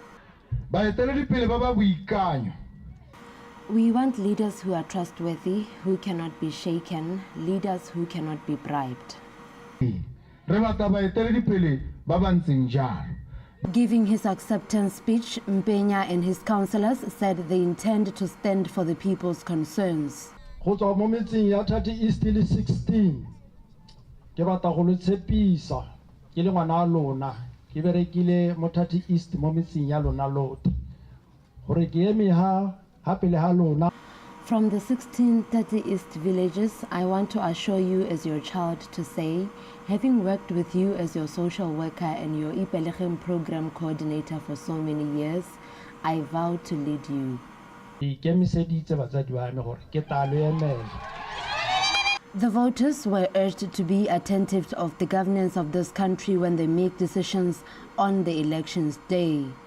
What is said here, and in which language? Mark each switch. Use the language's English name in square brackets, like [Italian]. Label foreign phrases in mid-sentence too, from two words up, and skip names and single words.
[English] We want leaders who are trustworthy, who cannot be shaken, leaders who cannot be bribed. Giving his acceptance speech, Mpenya and his councillors said they intend to stand for the people's concerns. Tati East 16. [Tswana] Ke batla go le tshepisa ke le ngwana lona ke berekile mo Tati East mo metseng ya lona lote gore ke eme ha [English] From the 16 Tati East villages, I want to assure you as your child to say, having worked with you as your social worker and your Kgatleng program coordinator for so many years, I vow to lead you. The voters were urged to be attentive of the governance of this country when they make decisions on the elections day.